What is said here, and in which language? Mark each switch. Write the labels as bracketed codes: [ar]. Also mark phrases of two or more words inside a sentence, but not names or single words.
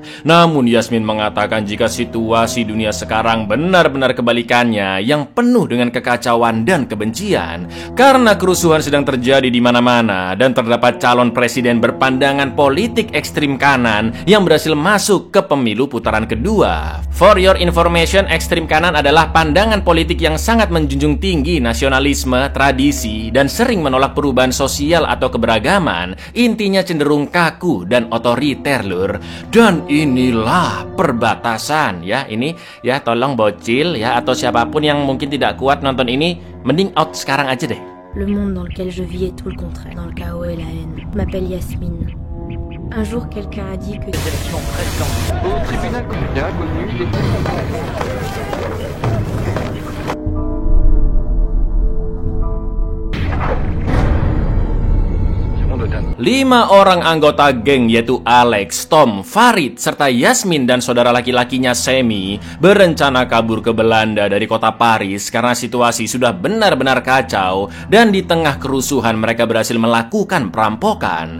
[id] Namun Yasmin mengatakan jika situasi dunia sekarang benar-benar kebalikannya yang penuh dengan kekacauan dan kebencian. Karena kerusuhan sedang terjadi di mana-mana dan terdapat calon presiden berpandangan politik ekstrim kanan yang berhasil masuk ke pemilu putaran kedua. [en] For your information, [id] ekstrim kanan adalah pandangan politik yang sangat menjunjung tinggi nasionalisme, tradisi, dan sering menolak perubahan sosial atau keberagaman. Intinya cenderung kaku dan otoriter lur. Dan inilah perbatasan ya. Ini ya, tolong bocil ya atau siapapun yang mungkin tidak kuat nonton ini, mending out sekarang aja deh. [fr] Le monde dans lequel je vis est tout le contraire. Dans le chaos et la haine. Je m'appelle Yasmine. Un jour, quelqu'un a dit que... Élection présidentielle. Au tribunal communal, connu les... [id] 5 orang anggota geng yaitu Alex, Tom, Farid, serta Yasmin dan saudara laki-lakinya Semi berencana kabur ke Belanda dari kota Paris karena situasi sudah benar-benar kacau dan di tengah kerusuhan mereka berhasil melakukan perampokan.